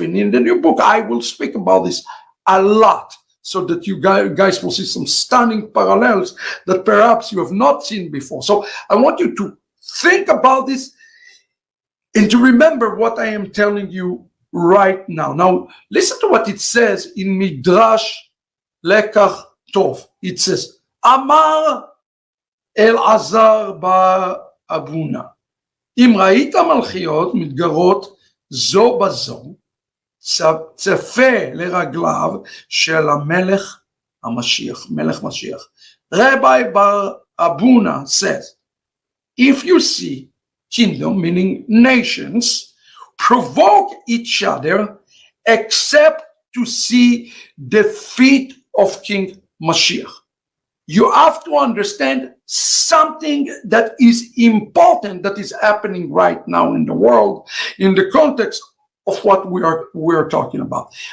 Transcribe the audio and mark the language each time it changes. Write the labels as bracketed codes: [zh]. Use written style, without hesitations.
[en] And in the new book, I will speak about this a lot, so that you guys will see some stunning parallels that perhaps you have not seen before. So I want you to think about this and to remember what I am telling you right now. Now, listen to what it says in Midrash Lekach Tov. It says, [he] Amar Elazar bar Abuna, Im Ra'ita Malchiot מתגרות זו בזו, צפה לרגליו של המלך המשיח, מלך משיח. [en] Rabbi Bar Abuna says, if you see kingdom, meaning nations, provoke each other except to see the feet of King Mashiach. You have to understand something that is important that is happening right now in the world in the context of what we are talking about.